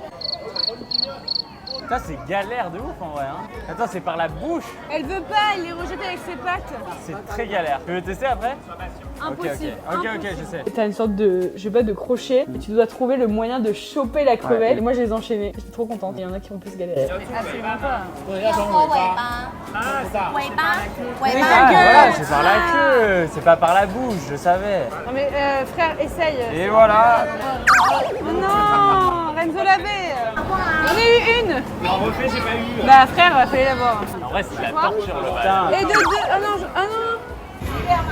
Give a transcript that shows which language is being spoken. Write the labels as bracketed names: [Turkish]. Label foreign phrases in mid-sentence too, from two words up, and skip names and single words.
[French] Ça c'est galère de ouf en vrai hein. Attends c'est par la bouche. Elle veut pas, elle les rejette avec ses pattes. C'est très galère. Tu veux tester après? Impossible. Ok je sais. T'as une sorte de, je sais pas, de crochet et tu dois trouver le moyen de choper la crevette. Et moi, je les ai enchaînés. J'étais trop contente. Il y en a qui ont plus galéré. Absolument pas. [Chinese] 要拖尾巴，尾巴，尾 Ah 巴 [French] voilà, [Chinese] 跟 [French] c'est par la queue, c'est pas par la bouche, je savais. Non mais frère, essaye. Et voilà. Oh non, Renzo l'avait. J'en ai eu une. En refait, j'ai pas eu. Bah frère, fallait l'avoir. En vrai c'est de la torture le putain. Et deux. Ah non, ah non.